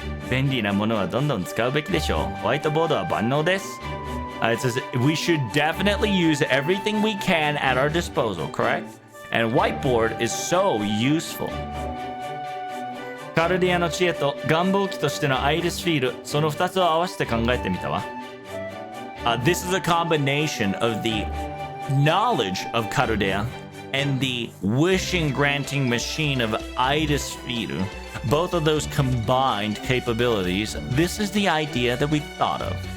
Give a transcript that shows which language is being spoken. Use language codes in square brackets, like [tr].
[ja] 便利なものはどんどん使うべきでしょう。ホワイトボードは万能です。 [en] It says we should definitely use everything we can at our disposal, correct? And whiteboard is so useful. [ja] カルディアの知恵と願望機としてのアイリスフィール、その2つを合わせて考えてみたわ。 [en] This is a combination of the knowledge of Carudea and the wishing granting machine of Iris Firu. Both of those combined capabilities, this is the idea that we thought of.